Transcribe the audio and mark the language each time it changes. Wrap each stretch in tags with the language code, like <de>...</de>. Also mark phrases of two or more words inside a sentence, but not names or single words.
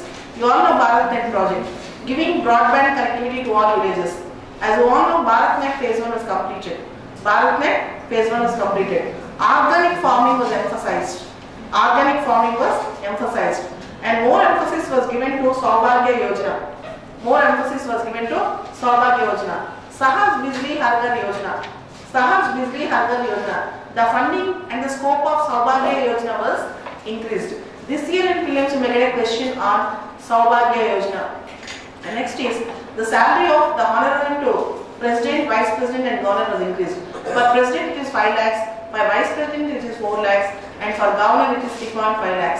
<en>You all know BharatNet project, giving broadband connectivity to all villages. As you all know, BharatNet phase 1 was completed. BharatNet phase 1 was completed. Organic farming was emphasized. Organic farming was emphasized. And more emphasis was given to Saubhagya Yojana. More emphasis was given to Saubhagya Yojana. Sahaj Bijli Har Ghar Yojana. Sahaj Bijli Har Ghar Yojana. The funding and the scope of Saubhagya Yojana was increased. This year in prelims you may get a question on Saubhagya Yojana. And next is the salary of the honorarium to President, Vice President and Governor was increased. For President it is 5 lakhs, for Vice President it is 4 lakhs and for Governor it is 3.5 lakhs.</en>